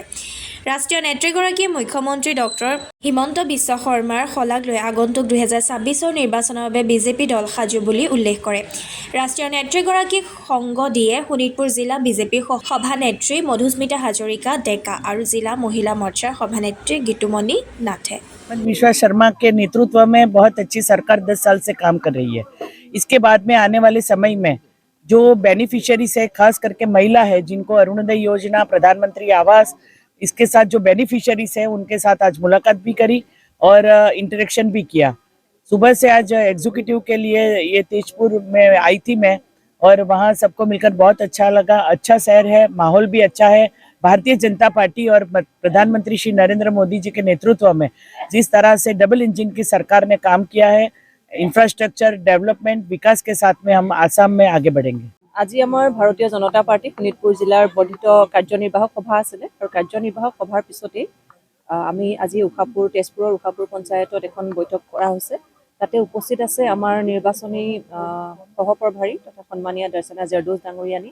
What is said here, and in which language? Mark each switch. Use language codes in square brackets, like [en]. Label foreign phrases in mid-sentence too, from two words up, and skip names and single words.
[as] ৰাষ্ট্ৰীয় নেত্ৰীগৰাকীয়ে মুখ্যমন্ত্ৰী ডক্টৰ হিমন্ত বিশ্ব শৰ্মাৰ শলাগ লৈ আগন্তুক 2026 নিৰ্বাচনৰ বাবে বিজেপি দল সাজু বুলি উল্লেখ কৰে। ৰাষ্ট্ৰীয় নেত্ৰীগৰাকীক সংগ দিয়ে শোণিতপুৰ জিলা বিজেপিৰ সভানেত্ৰী মধুস্মিতা হাজৰিকা ডেকা আৰু জিলা মহিলা মৰ্চাৰ সভানেত্ৰী গীতুমণি নাথে। [hi] विश्वास शर्मा के नेतृत्व में बहुत अच्छी सरकार 10 साल से काम कर रही है। इसके बाद में आने वाले समय में जो बेनिफिशियरीज है, खास करके महिला है जिनको अरुणोदय योजना, प्रधानमंत्री आवास, इसके साथ जो बेनिफिशियरीज है उनके साथ आज मुलाकात भी करी और इंटरेक्शन भी किया। सुबह से आज एग्जीक्यूटिव के लिए ये तेजपुर में आई थी मैं, और वहाँ सबको मिलकर बहुत अच्छा लगा। अच्छा शहर है, माहौल भी अच्छा है। भारतीय जनता पार्टी और प्रधानमंत्री श्री नरेंद्र मोदी जी के नेतृत्व में जिस तरह से [en] double engine [hi] की सरकार ने काम किया है, [en] infrastructure development [hi] विकास के साथ में हम आसाम में आगे बढ़ेंगे। [as] আজি আমাৰ ভাৰতীয় জনতা পাৰ্টি শোণিতপুৰ জিলাৰ বৰ্ধিত কাৰ্যনিৰ্বাহক সভা আছিলে আৰু কাৰ্যনিৰ্বাহক সভাৰ পিছতেই আমি আজি তেজপুৰৰ উষাপুৰ পঞ্চায়তত এখন বৈঠক কৰা হৈছে। তাতে উপস্থিত আছে আমাৰ নিৰ্বাচনী সহপ্ৰভাৰী তথা সন্মানীয় দৰ্শনা জৰদোছ ডাঙৰীয়ানী।